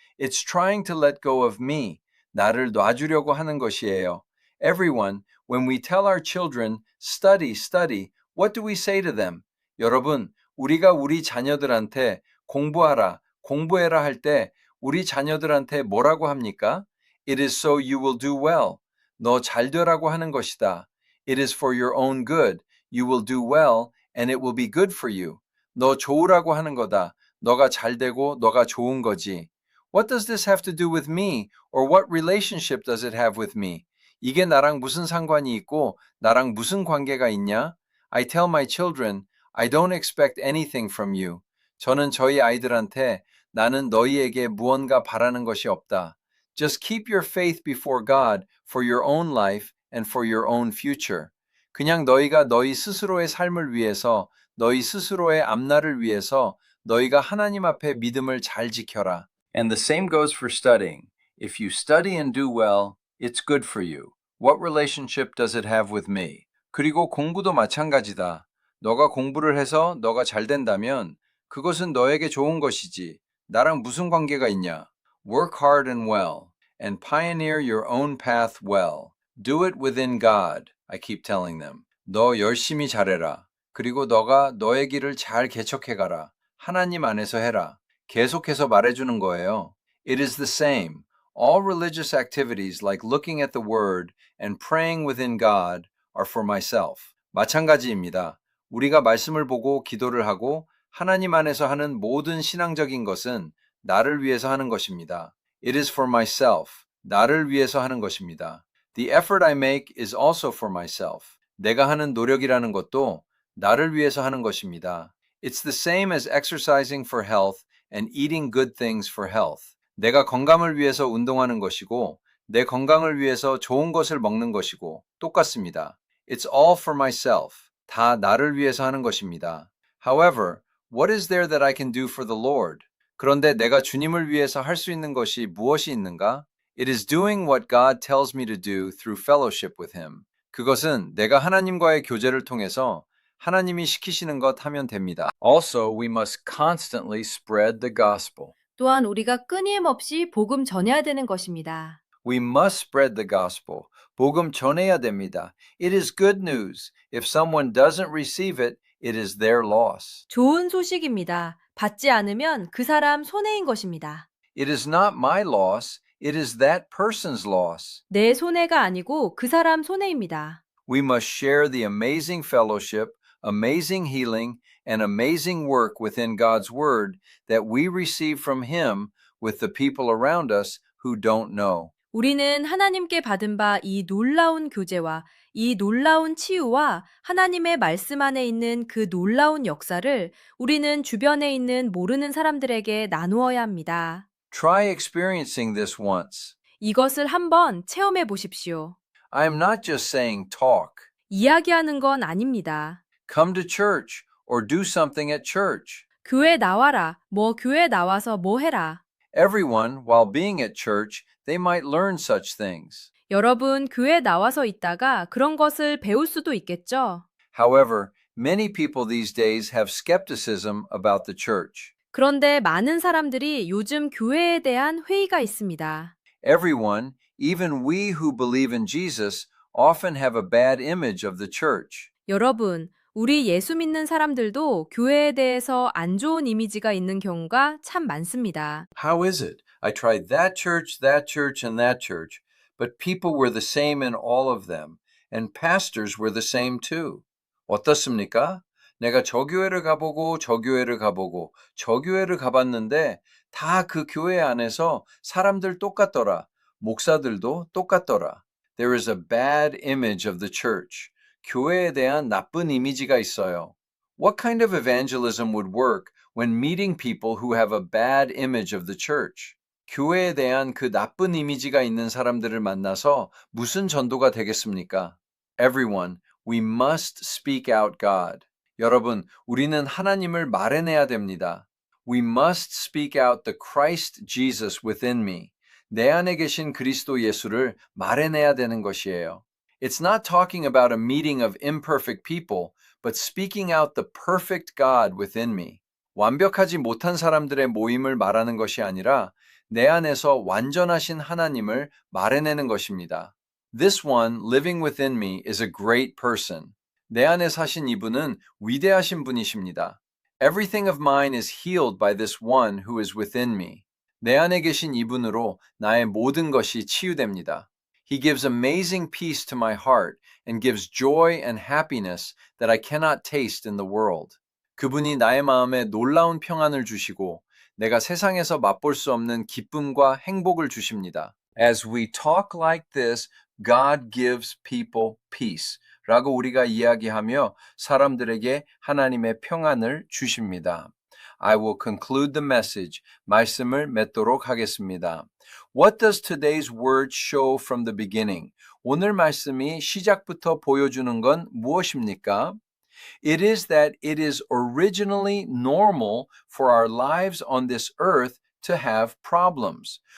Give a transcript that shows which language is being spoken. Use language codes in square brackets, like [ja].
[en] It's trying to let go of me. [ko] 나를 놔주려고 하는 것이에요. [en] Everyone, when we tell our children, study, study, what do we say to them? [ko] 여러분, 우리가 우리 자녀들한테 공부하라, 공부해라 할 때 우리 자녀들한테 뭐라고 합니까? [en] It is so you will do well. [ko] 너 잘 되라고 하는 것이다. [en] It is for your own good. You will do well and it will be good for you. [ko] 너 좋으라고 하는 거다. 너가 잘 되고 너가 좋은 거지. [en] What does this have to do with me? Or what relationship does it have with me? [ko] 이게 나랑 무슨 상관이 있고 나랑 무슨 관계가 있냐? [en] I tell my children, I don't expect anything from you. [ko] 저는 저희 아이들한테 나는 너희에게 무언가 바라는 것이 없다. [en] Just keep your faith before God for your own life and for your own future. [ko] 그냥 너희가 너희 스스로의 삶을 위해서, 너희 스스로의 앞날을 위해서 너희가 하나님 앞에 믿음을 잘 지켜라. [en] And the same goes for studying. If you study and do well, it's good for you. What relationship does it have with me? [ko] 그리고 공부도 마찬가지다. 너가 공부를 해서 너가 잘 된다면 그것은 너에게 좋은 것이지. 나랑 무슨 관계가 있냐? [en] Work hard and well, and pioneer your own path well. Do it within God, I keep telling them. [ko] 너 열심히 잘해라. 그리고 너가 너의 길을 잘 개척해가라. 하나님 안에서 해라. 계속해서 말해주는 거예요. [en] It is the same. All religious activities like looking at the Word and praying within God are for myself. [ko] 마찬가지입니다. 우리가 말씀을 보고 기도를 하고 하나님 안에서 하는 모든 신앙적인 것은 나를 위해서 하는 것입니다. [en] It is for myself. [ko] 나를 위해서 하는 것입니다. [en] The effort I make is also for myself. [ko] 내가 하는 노력이라는 것도 나를 위해서 하는 것입니다. [en] It's the same as exercising for health and eating good things for health. [ko] 내가 건강을 위해서 운동하는 것이고 내 건강을 위해서 좋은 것을 먹는 것이고 똑같습니다. [en] It's all for myself. [ko] 다 나를 위해서 하는 것입니다. [en] However, what is there that I can do for the Lord? [ko] 그런데 내가 주님을 위해서 할 수 있는 것이 무엇이 있는가? [en] It is doing what God tells me to do through fellowship with Him. [ko] 그것은 내가 하나님과의 교제를 통해서 하나님이 시키시는 것 하면 됩니다. [en] Also, we must constantly spread the gospel. [ko] 또한 우리가 끊임없이 복음 전해야 되는 것입니다. [en] We must spread the gospel. [ko] 복음 전해야 됩니다. [en] It is good news. If someone doesn't receive it, it is their loss. [ko] 좋은 소식입니다. 받지 않으면 그 사람 손해인 것입니다. [en] It is not my loss. It is that person's loss. [ko] 내 손해가 아니고 그 사람 손해입니다. [en] We must share the amazing fellowship, amazing healing, and amazing work within God's Word that we receive from Him with the people around us who don't know. [ko] 우리는 하나님께 받은 바 이 놀라운 교제와 이 놀라운 치유와 하나님의 말씀 안에 있는 그 놀라운 역사를 우리는 주변에 있는 모르는 사람들에게 나누어야 합니다. [en] Try experiencing this once. [ko] 이것을 한번 체험해 보십시오. [en] I am not just saying talk. [ko] 이야기하는 건 아닙니다. [en] Come to church or do something at church. [ko] 교회 나와라. 교회 나와서 뭐 해라. [en] Everyone, while being at church, they might learn such things. [ko] 여러분, 교회 나와서 있다가 그런 것을 배울 수도 있겠죠? [en] However, many people these days have skepticism about the church. [ko] 그런데 많은 사람들이 요즘 교회에 대한 회의가 있습니다. [en] Everyone, even we who believe in Jesus, often have a bad image of the church. [ko] 여러분, 우리 예수 믿는 사람들도 교회에 대해서 안 좋은 이미지가 있는 경우가 참 많습니다. [en] How is it? I tried that church, and that church, but people were the same in all of them, and pastors were the same too. [ko] 어떻습니까? 내가 저 교회를 가보고 저 교회를 가보고 저 교회를 가봤는데 다 그 교회 안에서 사람들 똑같더라. 목사들도 똑같더라. [en] There is a bad image of the church. [ko] 교회에 대한 나쁜 이미지가 있어요. [en] What kind of evangelism would work when meeting people who have a bad image of the church? [ko] 교회에 대한 그 나쁜 이미지가 있는 사람들을 만나서 무슨 전도가 되겠습니까? [en] Everyone, we must speak out God. [ko] 여러분, 우리는 하나님을 말해내야 됩니다. [en] We must speak out the Christ Jesus within me. [ko] 내 안에 계신 그리스도 예수를 말해내야 되는 것이에요. [en] It's not talking about a meeting of imperfect people, but speaking out the perfect God within me. [ko] 완벽하지 못한 사람들의 모임을 말하는 것이 아니라 내 안에서 완전하신 하나님을 말해내는 것입니다. [en] This one living within me is a great person. [ko] 내 안에 사신 이분은 위대하신 분이십니다. [en] Everything of mine is healed by this one who is within me. [ko] 내 안에 계신 이분으로 나의 모든 것이 치유됩니다. [en] He gives amazing peace to my heart and gives joy and happiness that I cannot taste in the world. [ko] 그분이 나의 마음에 놀라운 평안을 주시고 내가 세상에서 맛볼 수 없는 기쁨과 행복을 주십니다. [en] As we talk like this, God gives people peace. [ko] 라고 우리가 이야기하며 사람들에게 하나님의 평안을 주십니다. [en] I will conclude the message. [ko] 말씀을 맺도록 하겠습니다. [en] What does today's word show from the beginning? [ko] 오늘 말씀이 시작부터 보여주는 건 무엇입니까? [en] It is that it is originally normal for our lives on this earth to have problems.